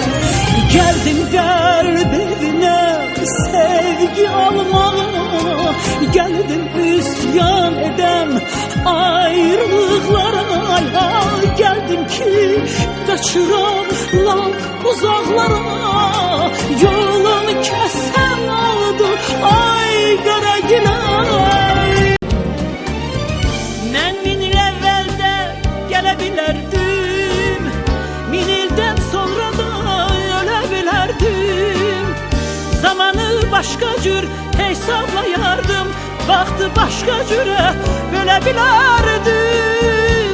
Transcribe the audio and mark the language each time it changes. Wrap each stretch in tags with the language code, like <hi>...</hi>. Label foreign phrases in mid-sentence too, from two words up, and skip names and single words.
<tr>Geldim derd evine sevgi almaya, geldim üsyan edem ayrılıklara, ya geldim ki kaçıram lan uzaklara, yolunu kesen oldu ay kara güler.</tr> <az>Mən min il əvvəldə gələ bilərdim, min ildən sonra da ölə bilərdim. Zamanı başqa cür hesablayardım, vaxtı başqa cürə bölə bilərdim.</az>